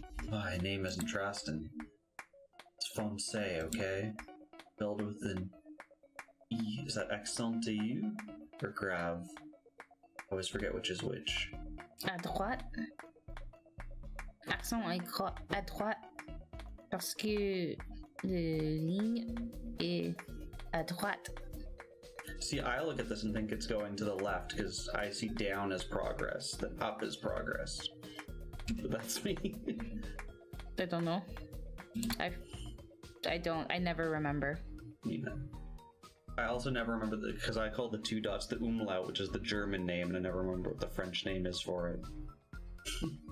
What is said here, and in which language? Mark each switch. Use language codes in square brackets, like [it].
[en] My name isn't Traston. It's Foncé, okay? Spelled with an E. Is that accent to you? Or grave? I always forget which is which. [fr] À droite. Accent à droite. Parce que la ligne est à droite. [en] See, I look at this and think it's going to the left because I see down as progress, then up as progress. But that's me. I don't know. I never remember. Yeah. I also never remember because I call the two dots the umlaut, which is the German name, and I never remember what the French name is for it.